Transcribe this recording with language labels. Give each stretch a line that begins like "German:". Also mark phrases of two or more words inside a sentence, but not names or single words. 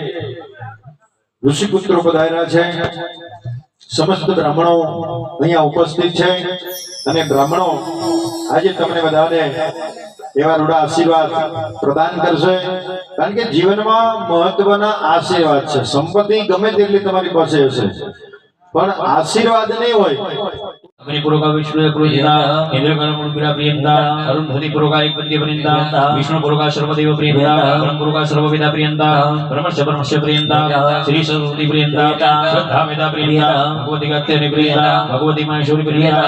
Gujarati: ઋષિપુત્રો પધાર્યા છે સમસ્ત બ્રાહ્મણો અહીંયા ઉપસ્થિત છે અને બ્રાહ્મણો આજે તમને બધાને એવા રૂડા આશીર્વાદ પ્રદાન કરશે કારણ કે જીવનમાં મહત્વના આશીર્વાદ છે સંપત્તિ ગમે તેટલી તમારી પાસે હશે પણ આશીર્વાદ નહીં હોય
Sanskrit: अग्निपुरोगा विष्णु प्रोजिता इंद्रकर्ण पुरा प्रियंता अरुंधति पुरोगा एक पंद्य प्रियंता विष्णु पुरोगा सर्वदेव प्रियंता ब्रह्म पुरोगा सर्ववेदा प्रियंता ब्रह्मस्य प्रियंता श्री सरस्वती प्रियंता श्रद्धा वेदा प्रियंता भगवती गत्य प्रियंता भगवती महेश्वरी प्रियंता